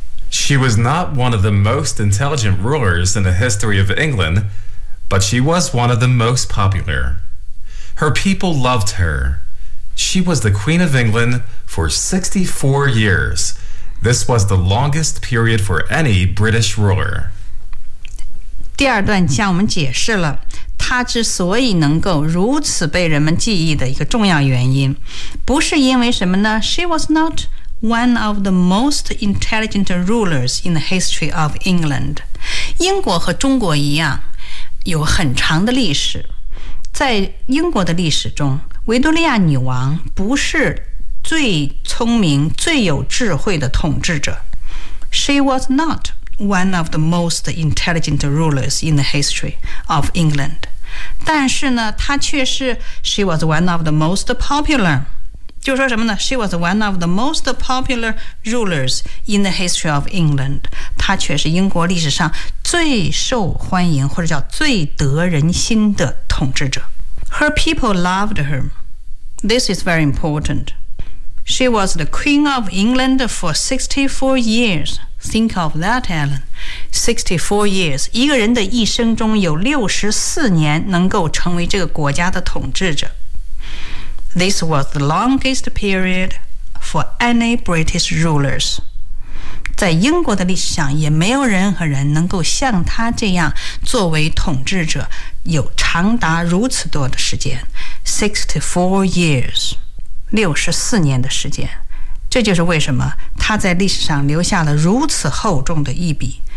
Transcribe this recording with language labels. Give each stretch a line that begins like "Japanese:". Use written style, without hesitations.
English: She was not one of the most intelligent rulers in the history of England, but she was one of the most popular. Her people loved her. She was the Queen of England for 64 years. This was the longest period for any British ruler.
Chinese: 第二段向我们解释了她之所以能够如此被人们记忆的一个重要原因。不是因为什么呢?
English: She was notone of the most intelligent rulers in the history of England.
Chinese: 英国和中国一样有很长的历史。在英国的历史中维多利亚女王不是最聪明最有智慧的统治者。
English: She was not one of the most intelligent rulers in the history of England.
Chinese: 但是呢她却是
English: she was one of the most popular.
Chinese: 就说什么呢
English: She was one of the most popular rulers in the history of England.
Chinese: 她却是英国历史上最受欢迎或者叫最得人心的统治者。
English: Her people loved her. This is very important. She was the Queen of England for 64 years. Think of that, Alan. 64 years.
Chinese: 一个人的一生中有64年能够成为这个国家的统治者。
English: This was the longest period for any British rulers.
Chinese: 在英国的历史上也没有任何人能够像他这样作为统治者有长达如此多的时间
English: 64 years,
Chinese: 64年的时间。这就是为什么他在历史上留下了如此厚重的一笔。